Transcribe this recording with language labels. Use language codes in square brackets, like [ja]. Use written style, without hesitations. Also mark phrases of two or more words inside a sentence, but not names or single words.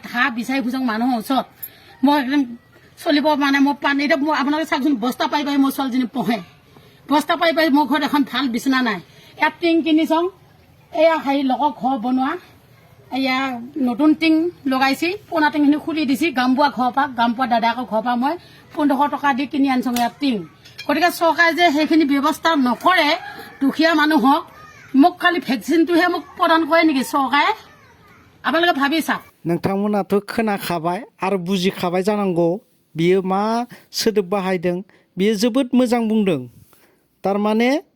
[as] ধাৰ বিচাৰি ফুৰিছোঁ মানুহৰ ওচৰত মই একদম চলিব মানে মই পানী এতিয়া মই আপোনালোকে চাওকচোন বস্তা পাই মোৰ ছোৱালীজনী পঢ়ে বস্তা পাই মোৰ ঘৰত এখন ভাল বিচনা নাই ইয়াত টিং কিনি চাওঁ এয়া হেৰি লগৰ ঘৰ বনোৱা এয়া নতুন টিং লগাইছি পুৰণা টিংখিনি খুলি দিছি গামবোৱা ঘৰৰ পৰা গামবোৱা দাদাকৰ ঘৰৰ পৰা মই 1500 টকা দি কিনি আনিছোঁ ইয়াত টিং গতিকে চৰকাৰে যে সেইখিনি ব্যৱস্থা নকৰে দুখীয়া মানুহক মোক খালি ভেকচিনটোহে মোক প্ৰদান কৰে নেকি চৰকাৰে আপোনালোকে ভাবি চাওক [brx] नोंथांमोनाथ' खोनाखाबाय आरो बुजिखाबाय जानांगौ बियो मा सोदोब बाहायदों बियो जोबोद मोजां बुंदों थारमाने